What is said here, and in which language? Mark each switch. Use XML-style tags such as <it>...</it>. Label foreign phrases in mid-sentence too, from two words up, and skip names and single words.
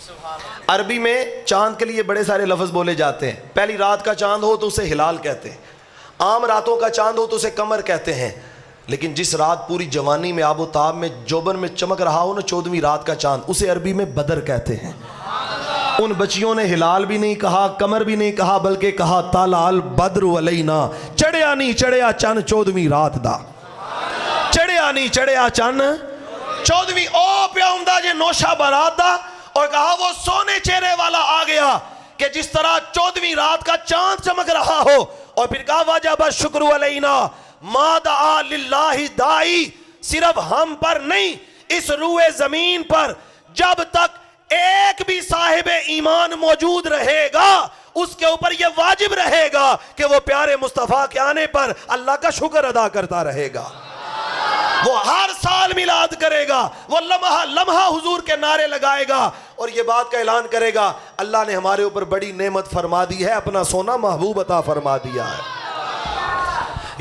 <ur>عربی میں چاند کے لیے بڑے سارے لفظ بولے جاتے ہیں، پہلی رات کا چاند ہو تو اسے ہلال کہتے ہیں، عام راتوں کا چاند ہو تو اسے قمر کہتے ہیں، لیکن جس رات پوری جوانی میں آب و تاب میں جوبن میں چمک رہا ہو نا 14ویں رات کا چاند، اسے عربی میں بدر کہتے ہیں۔ ان بچیوں نے ہلال بھی نہیں کہا، قمر بھی نہیں کہا، بلکہ کہا</ur> <ar>طلع البدر علینا،</ar> <pa>چڑھیا نہیں چڑھیا چند 14ویں رات دا، چڑھیا نہیں چڑھیا چند 14ویں او پیا عمدہ جے نوشہ برات</pa> <ur>دا، اور کہا وہ سونے چہرے والا آ گیا کہ جس طرح 14ویں رات کا چاند چمک رہا ہو، اور پھر کہا</ur> <ar>واجب الشکر علینا ما دعا للہ دائی،</ar> <ur>صرف ہم پر نہیں اس روئے زمین پر جب تک ایک بھی صاحب ایمان موجود رہے گا اس کے اوپر یہ واجب رہے گا کہ وہ پیارے مصطفیٰ کے آنے پر اللہ کا شکر ادا کرتا رہے گا، وہ ہر سال میلاد کرے گا، وہ لمحہ لمحہ حضور کے نعرے لگائے گا، اور یہ بات کا اعلان کرے گا اللہ نے ہمارے اوپر بڑی نعمت فرما دی ہے، اپنا سونا محبوب عطا فرما دیا ہے۔</ur>